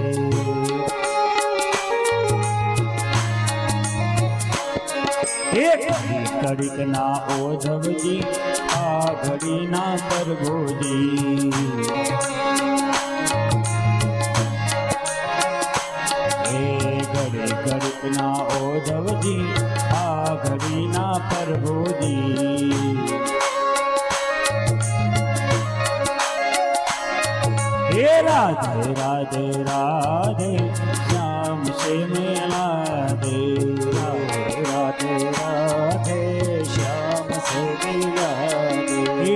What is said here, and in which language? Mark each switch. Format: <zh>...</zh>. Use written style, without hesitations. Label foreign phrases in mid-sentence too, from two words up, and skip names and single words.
<gu>ઘડીક ના ઓઝવજી આ ઘડી ના પ્રભુજી. ઘડીક ના ઓઝવજી આ ઘડી ના પ્રભુજી.</gu> <hi>हे राधे राधे राधे श्याम से मिला दे. राधे राधे श्याम से मिला दे.</hi>